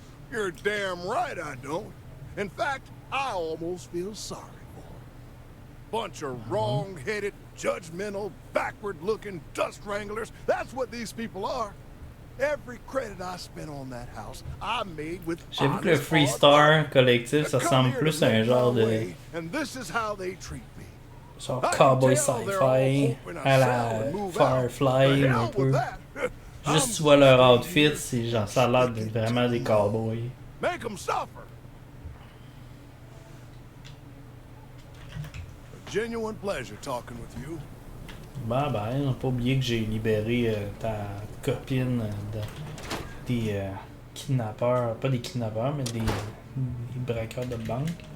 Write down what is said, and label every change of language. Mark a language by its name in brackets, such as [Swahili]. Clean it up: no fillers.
[English] You're damn right I don't. In fact, I almost feel sorry for them. Bunch of wrong-headed, judgmental, backward-looking dust wranglers. That's what these people are. Every credit I spent on that house, I made with [French] J'ai vu que le Freestar collectif, ça ressemble plus à un genre de... [English] And this is how they treat me. [French] Genre cowboy sci-fi, à la Firefly, un peu. Juste tu vois leur outfit, c'est genre ça a l'air de vraiment des cowboys. [English] Make them suffer. A genuine pleasure talking with you. [French] Bye bye, on n'a pas oublié que j'ai libéré ta copine des kidnappeurs, pas des kidnappeurs, mais des braqueurs de banque.